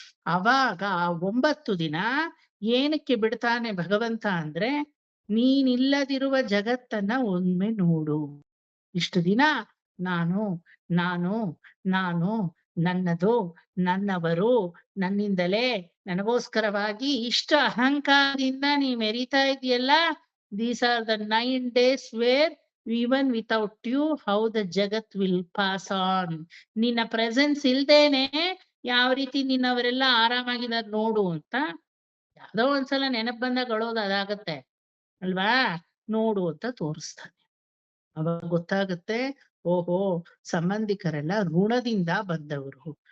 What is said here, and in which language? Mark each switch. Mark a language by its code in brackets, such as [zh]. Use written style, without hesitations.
[kn] ಅವಾಗ 9 ದಿನ ಏನಕ್ಕೆ ಬಿಡ್ತಾನೆ ಭಗವಂತ ಅಂದ್ರೆ, ನೀನಿಲ್ಲದಿರುವ ಜಗತ್ತನ್ನ ಒಮ್ಮೆ ನೋಡು. ಇಷ್ಟು ದಿನ ನಾನು ನಾನು ನಾನು ನನ್ನದು, ನನ್ನವರು, ನನ್ನಿಂದಲೇ, ನನಗೋಸ್ಕರವಾಗಿ ಇಷ್ಟ ಅಹಂಕಾರದಿಂದ ನೀ ಮೆರಿತಾ ಇದೆಯಲ್ಲ. [en] These are the 9 days where even without you how the jagat will pass on. [kn] ನಿನ್ನ ಪ್ರೆಸೆನ್ಸ್ ಇಲ್ದೇನೆ ಯಾವ ರೀತಿ ನಿನ್ನವರೆಲ್ಲ ಆರಾಮಾಗಿದ್ದಾರೆ ನೋಡು ಅಂತ ಯಾವ್ದೋ ಒಂದ್ಸಲ ನೆನಪು ಬಂದಾಗ ಅಳೋದು ಅದಾಗತ್ತೆ ಅಲ್ವಾ? ನೋಡು ಅಂತ ತೋರಿಸ್ತಾನೆ. ಅವಾಗ ಗೊತ್ತಾಗುತ್ತೆ, ಓಹೋ ಸಂಬಂಧಿಕರೆಲ್ಲ ಋಣದಿಂದ ಬಂದವರು.